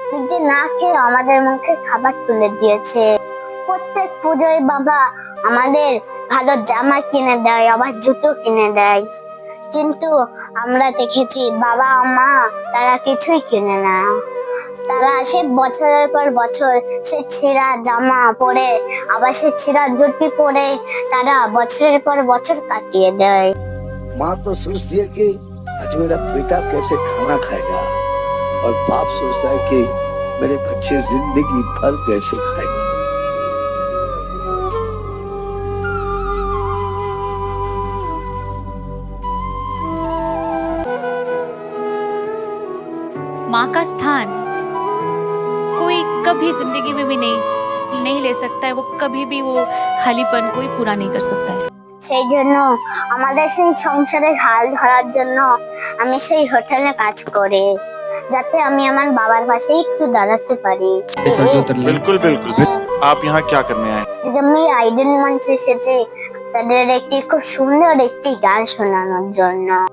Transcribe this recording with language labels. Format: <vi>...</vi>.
<bn>নিজে না খেয়ে আমাদের মুখে খাবার তুলে দিয়েছে। প্রত্যেক পুজোয় বাবা আমাদের ভালো জামা কিনে দেয়, আবার জুতো কিনে দেয়। কিন্তু আমরা দেখেছি বাবা মা তারা কিছুই কিনে না। তারা সে বছরের পর বছর সে ছেঁড়া জামা পরে, আবার সে ছেঁড়া জুতি পরে তারা বছরের পর বছর কাটিয়ে দেয়।</bn> <hi>माँ तो सोचती है कि आज मेरा बेटा कैसे खाना खाएगा, और बाप सोचता है कि मेरे बच्चे जिंदगी भर कैसे खाएंगे। माँ का स्थान कोई कभी जिंदगी में भी नहीं ले सकता है। वो कभी भी वो खालीपन कोई पूरा नहीं कर सकता है।</hi> <bn>সেই জন্য আমাদের সেই সংসারের হাল ধরার জন্য আমি সেই হোটেলে কাজ করি, যাতে আমি আমার বাবার পাশে একটু দাঁড়াতে পারি।</bn> <hi>बिल्कुल बिल्कुल। आप यहाँ क्या करने आए?</hi> <bn>আজকে আমি আইডন মঞ্চে এসেছি তাদের একটি খুব সুন্দর একটি গান শোনানোর জন্য।</bn>